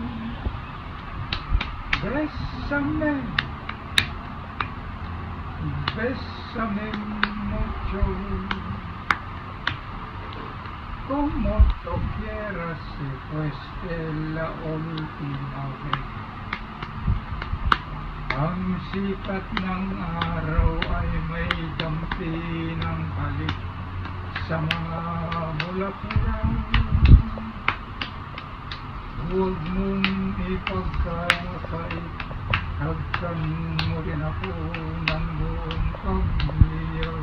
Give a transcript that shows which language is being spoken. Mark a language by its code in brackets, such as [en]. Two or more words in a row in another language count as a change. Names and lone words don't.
[es] Bésame, bésame mucho, como tú quieras y pues de la última vez. [tl] Ang sikat ng araw ay may dampi ng halik sa mga bulaklak. Huwag mong ipagkakait, hagkan mo rin ako ng buong pagliyag.